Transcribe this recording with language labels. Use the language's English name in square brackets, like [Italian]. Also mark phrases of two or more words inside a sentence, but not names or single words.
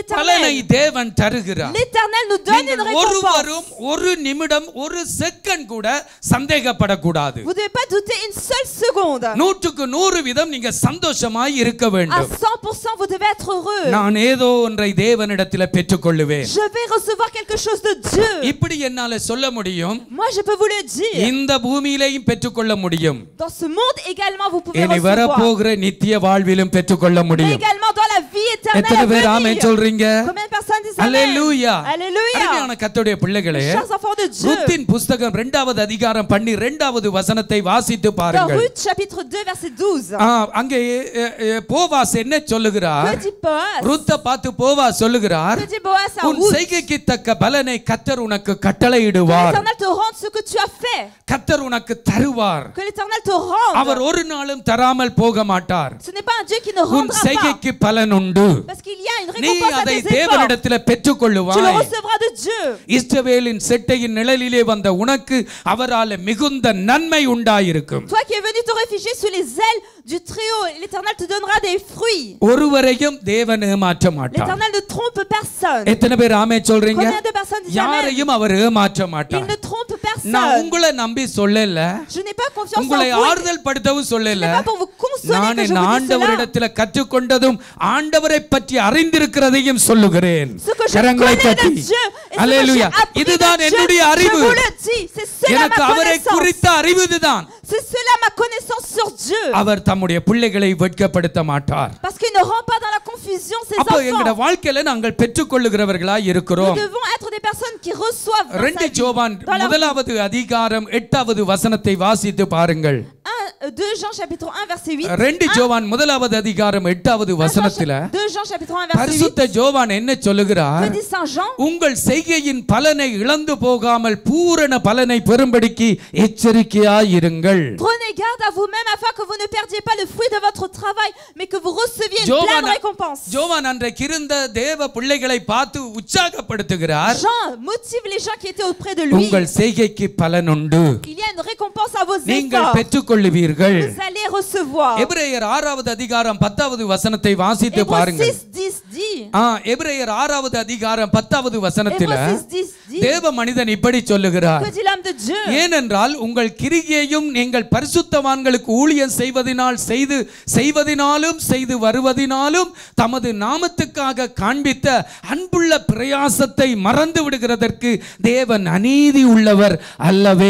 [Tamil] பலனை [French] l'Éternel. [Tamil] தேவன் தருகிறார். [French] L'Éternel nous donne une [Tamil] நீங்கள் [French] récompense. [Tamil] ஒருவரும் ஒரு நிமிடம் ஒரு செகண்ட் கூட சந்தேகப்படக்கூடாது. [French] Vous ne devez pas douter une seule seconde. [Tamil] 100% நீங்க சந்தோஷமாய் இருக்க [French] À [Tamil] வேண்டும். [French] 100%, vous devez être heureux. [Tamil] நான் ஏதோ ஒன்றை தேவனிடத்தில் பெற்றுக்கொள்ளுவேன். [French] Je vais recevoir quelque chose de Dieu. [Tamil] இப்படி என்னால சொல்ல முடியும். [French] Moi, je peux vous le dire. [Tamil] இந்த பூமியிலேயும் பெற்றுக்கொள்ள முடியும். [French] Dans ce monde également, vous pouvez [Tamil] இனி [French] recevoir. [Tamil] வரப்போகிற நித்திய வாழ்விலும் பெற்றுக்கொள்ள [French] Mais [Tamil] முடியும். [French] également dans la vie éternelle [Tamil] எத்தனை [French] à [Tamil] பேர் ஆமென் [French] venir. [Tamil] சொல்றீங்க? [French] Combien de personnes disent Amen? [Tamil] அல்லேலூயா. [French] Alléluia. [Tamil] அருமையான கர்த்தருடைய பிள்ளைகளே, [French] Chers enfants de Dieu, [Tamil] ருத்தின் புத்தகம் 2வது அதிகாரம் 12வது வசனத்தை வாசித்து [French] dans [Tamil] பாருங்கள். [French] Ruth chapitre 2 verset 12, [Tamil] அங்கே போவாஸ் என்ன சொல்லுகிறார்? [French] que dit Boaz? [Tamil] ருத்தை பார்த்து போவாஸ் சொல்லுகிறார், [French] Que dit Boaz à [Tamil] உன் [French] Ruth? [Tamil] செய்கைக்கு தக்க பலனை கர்த்தர் உனக்கு [French] Que [Tamil] கட்டளையிடுவார். [French] l'Éternel te rende ce que tu as fait. [Tamil] கர்த்தர் உனக்கு தருவார். [French] Que l'Éternel te rende. [Tamil] அவர் ஒரு நாளும் தராமல் போக மாட்டார். [French] Ce n'est pas un Dieu qui ne [Tamil] உன் [French] rendra pas. [Tamil] செய்கைக்கு பலன் உண்டு. [French] Parce qu'il y a une [Tamil] நீ [French] récompense à [Tamil] அதை [French] tes efforts. [Tamil] தேவனிடத்தில் [French] Tu le [Tamil] பெற்றுக்கொள்ளுவாய். [French] recevras de Dieu. [Tamil] இஸ்ரவேலின் செட்டையின் நிழலிலே வந்த உனக்கு அவரால் மிகுந்த நன்மை உண்டாயிருக்கும். [French] Toi qui es venu te réfugier sous les ailes du Très-Haut, l'Éternel te donnera des fruits. [Tamil] ஒருவரையும் தேவன் ஏமாற்ற மாட்டார். [French] L'Éternel ne trompe personne. [Tamil] எத்தனை பேர் ஆமென் சொல்றீங்க? [French] Combien de personnes disent amen? [Tamil] யாரையும் அவர் ஏமாற்ற [French] Il [Tamil] மாட்டார். [French] ne trompe personne. [Tamil] நான் உங்களை நம்பி சொல்லல, [French] Je n'ai pas confiance en [Tamil] உங்களை [French] vous. [Tamil] ஆறுதல் படுத்தவும் [French] Ce [Tamil] சொல்லல. [French] n'est pas pour vous consoler [Tamil] நான் [French] que je [Tamil] என் [French] vous dis cela. [Tamil] ஆண்டவரிடத்தில் கற்றுக்கொண்டதும் ஆண்டவரை பற்றி அறிந்திருக்கிறதையும் சொல்லுகிறேன். [French] Ce que je [Tamil] கரங்களை [French] connais [Tamil] தட்டி [French] de Dieu et ce que j'ai [Tamil] அல்லேலூயா. [French] appris de [Tamil] இதுதான் [French] Dieu, [Tamil] என்னுடைய [French] je [Tamil] அறிவு. [French] vous le dis. C'est cela [Tamil] எனக்கு [French] ma [Tamil] அவரை [French] connaissance. [Tamil] குறித்த அறிவு இதுதான். [French] C'est cela ma connaissance sur Dieu. [Tamil] அவர் தம்முடைய பிள்ளைகளை வெட்கப்படுத்த மாட்டார். [French] Parce qu'il ne rend pas dans la confusion ses [Tamil] அப்போ எங்கட [French] enfants. [Tamil] வாழ்க்கையில நாங்கள் பெற்றுக்கொள்ளுகிறவர்களாய் [French] Nous [Tamil] இருக்கிறோம். [French] devons être des personnes qui reçoivent dans [Tamil] ரெண்டு [French] sa vie, [Tamil] யோவான் [French] dans leur vie. [Tamil] முதலாவது அதிகாரம் 8வது வசனத்தை வாசித்து பாருங்கள். [French] 2 Jean chapitre 1 verset 8. [Tamil] ரெண்டு யோவான் முதலாவது அதிகாரம் 8வது வசனத்துல [French] 2 Jean chapitre 1 verset 8. [Tamil] பரிசுத்த யோவான் என்ன சொல்லுகிறார்? [French] Que dit Saint Jean? [Tamil] உங்கள் செய்கையின் பலனை இழந்து போகாமல் பூரண பலனை பெறும்படிக்கு எச்சரிக்கையாயிருங்கள். [French] Prenez garde à vous-même afin que vous ne perdiez pas le fruit de votre travail, mais que vous receviez une pleine récompense. [Tamil] யோவான் அன்றைக்கு இருந்த தேவ பிள்ளைகளை பார்த்து உற்சாகப்படுத்துகிறார். [French] Jean motive les gens qui étaient auprès de lui. [Tamil] உங்கள் செய்கைக்கு பலன் உண்டு. [French] Il y a une récompense à vos [Tamil] நீங்கள் [French] efforts. [Tamil] பெற்றுக்கொள்வீர்கள். [French] Vous allez recevoir. [Tamil] எபிரேயர் 6வது அதிகாரம் 10வது வசனத்தை வாசித்து [French] Hébreux [Tamil] பாருங்கள். [French] 6:10 dit. [Tamil] எபிரேயர் 6வது அதிகாரம் 10வது வசனத்தில [French] Hébreux 6:10 dit. [Tamil] தேவ மனிதன் இப்படி சொல்லுகிறார். [French] Que dit l'homme de Dieu? [Tamil] ஏனென்றால் உங்கள் கிரியையும் நீங்கள் பரிசுத்தவான்களுக்கு ஊழியம் செய்வதினாலும் செய்து வருவதினாலும் தமது நாமத்துக்காக காண்பித்த அன்புள்ள பிரயாசத்தை மறந்து விடுகிறதற்கு தேவன் அநீதி உள்ளவர் அல்லவே.